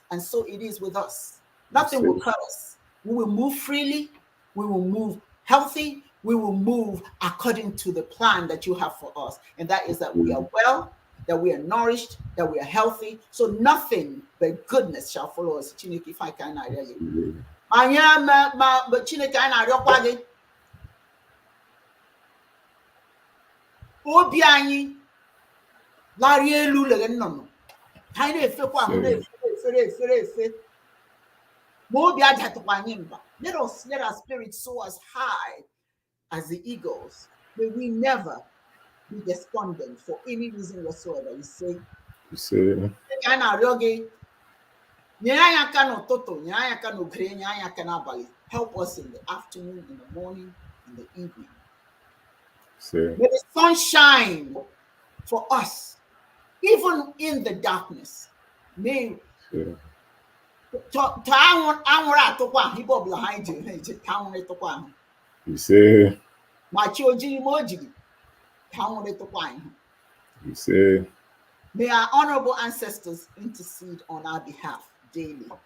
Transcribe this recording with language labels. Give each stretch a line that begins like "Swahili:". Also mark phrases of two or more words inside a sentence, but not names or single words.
English: And so it is with us. Nothing will cut us. We will move freely. We will move healthy. We will move according to the plan that you have for us. And that is that we are well, that we are nourished, that we are healthy. So nothing but goodness shall follow us. Chineke, if I can, I really.
Igbo: But Chineke, I obi anyi lari elu lere nnọnọ ha na-efe kwa ahụ na-efere ma obi adatụkwa anyị mba.
English: Let our spirit soar as high as the eagles. May we never be despondent for any reason whatsoever. You say
Igbo: ka na-arịọ gị nyere anyị aka n'ụtụtụ, nyere anyị aka n'ogre, nyere anyị aka n'abalị.
English: Help us in the afternoon, in the morning, in the evening. May the sun shine for us, even in the darkness. May may our honorable ancestors intercede on our behalf daily.